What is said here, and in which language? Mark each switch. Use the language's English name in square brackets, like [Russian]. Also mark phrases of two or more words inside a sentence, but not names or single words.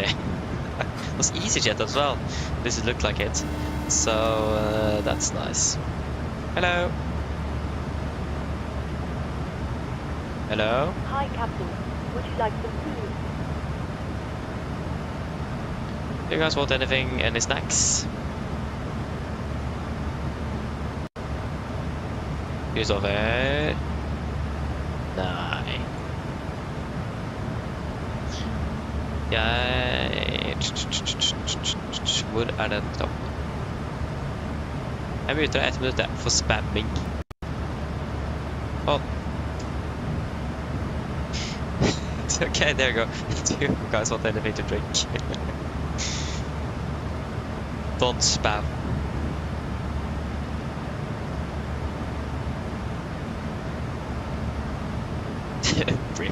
[English] It was EasyJet as well. This looked like it. So that's nice. Hello. Hello. Hi, Captain. Would you like some food? Do you guys want anything? Any snacks? Christopher. [Norwegian] Nei. Hvor den da? Jeg må ut av 1 minutt for spamming. [English] Oh. Okay, there you go. Do you guys want anything to drink? Don't spam. Rip.